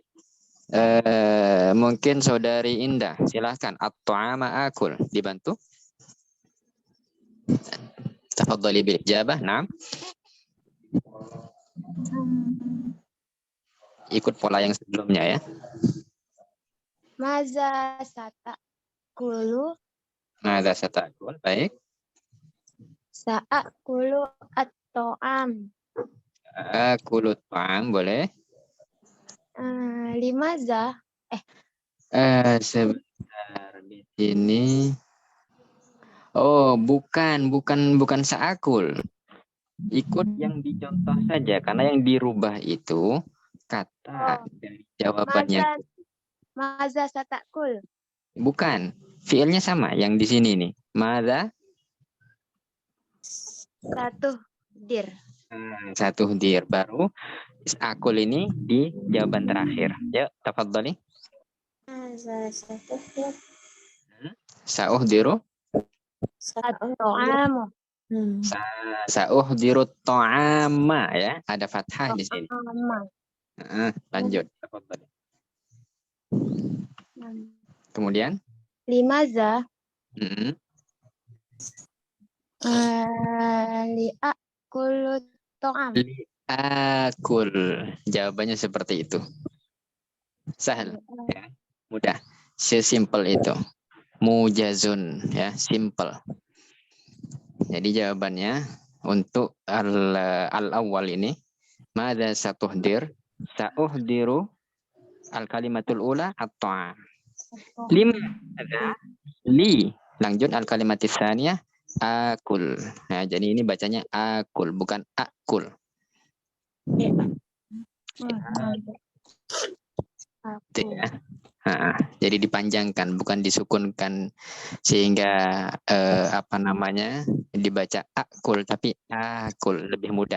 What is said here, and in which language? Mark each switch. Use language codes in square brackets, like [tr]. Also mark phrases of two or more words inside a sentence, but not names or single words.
[id] Mungkin saudari Indah, silahkan. [ar] الطعام آكل. Dibantu. تفضلي بالإجابة. نعم. [id] Ikut pola yang sebelumnya ya. [ar] ماذا ستأكل. ماذا ستأكل. Baik. سآكل الطعام. آكل الطعام, [id] boleh. [ar] لماذا. [id] Sebentar di sini. Oh, bukan sa'akul. Ikut yang dicontoh saja, karena yang dirubah itu kata dari jawabannya. [ar] ماذا ستأكل. [id] Bukan, fiilnya sama yang di sini nih. [ar] ماذا ستحضر, [id] baru akul ini di jawaban terakhir. Ya, [ar] تفضلي. ماذا ستحضر. سأحضر. الطعام. سأحضر طعاما ya, ada fathah di sini. [id] Lanjut. Kemudian [ar] لماذا. لآكل طعام. لآكل. [id] Jawabannya seperti itu. Sahal. Ya. Mudah. Sesimpel itu. Mujazun, ya, simple. Jadi jawabannya untuk al-awwal ini, [ar] ماذا ستحضر? سأحضر الكلمة الأولى الطعام. لما لي، lanjut الكلمة الثانية آكل. [id] Nah, jadi ini bacanya akul, bukan akul. Gitu ya. Jadi dipanjangkan, bukan disukunkan, sehingga apa namanya, dibaca akul, tapi akul, lebih mudah.